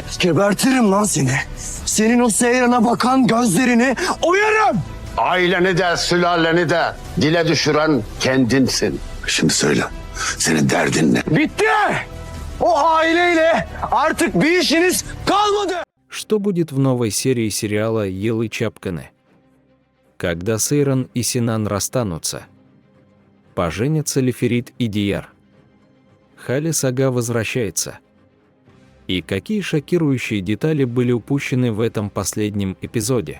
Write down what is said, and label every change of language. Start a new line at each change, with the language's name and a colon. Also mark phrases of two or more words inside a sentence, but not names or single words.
Turkish: Gebertirim lan seni. Senin o Seyran'a bakan gözlerini oyarım. Aileni de sülaleni de dile düşüren kendinsin. Şimdi söyle. Senin derdin ne? Bitti. O aileyle artık bir işiniz kalmadı.
Russian: Что будет в новой серии сериала «Елы Чапканы»? Когда Сейран и Синан расстанутся? Поженятся ли Ферит и Дияр? Хали Сага возвращается. И какие шокирующие детали были упущены в этом последнем эпизоде?